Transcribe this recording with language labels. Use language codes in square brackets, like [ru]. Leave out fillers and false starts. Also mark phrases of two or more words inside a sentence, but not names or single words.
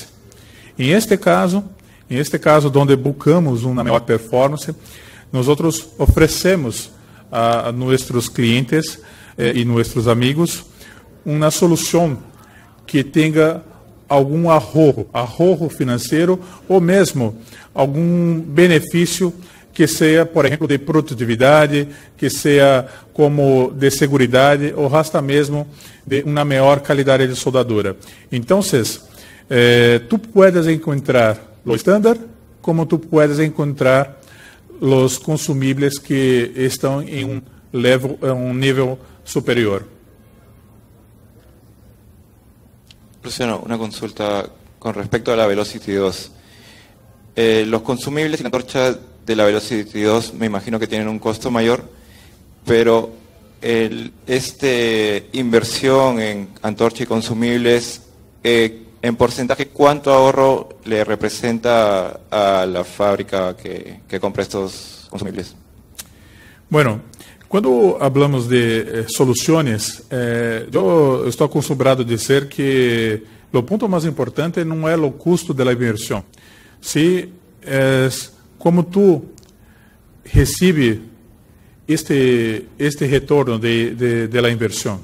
[pt] Em este caso, onde buscamos uma melhor performance, nós oferecemos a nossos clientes e nossos amigos uma solução que tenha algum ahorro financeiro ou mesmo algum benefício que seja, por exemplo, de produtividade, que seja como de seguridade ou hasta mesmo de uma melhor qualidade de soldadura. Então, [es] tu puedes encontrar lo estándar, como tu puedes encontrar [pt] os consumíveis que estão em um nível superior. [es] Luciano, una consulta. con respecto a la Velocity 2. Los consumibles y la antorcha de la Velocity 2 me imagino que tienen un costo mayor, pero inversión en antorcha y consumibles, en porcentaje, ¿cuánto ahorro le representa a la fábrica que compra estos consumibles? [pt] Bueno, quando hablamos de soluções, eu estou acostumado a dizer que o ponto mais importante não é o custo da inversão, se é como tu recebe este retorno da inversão.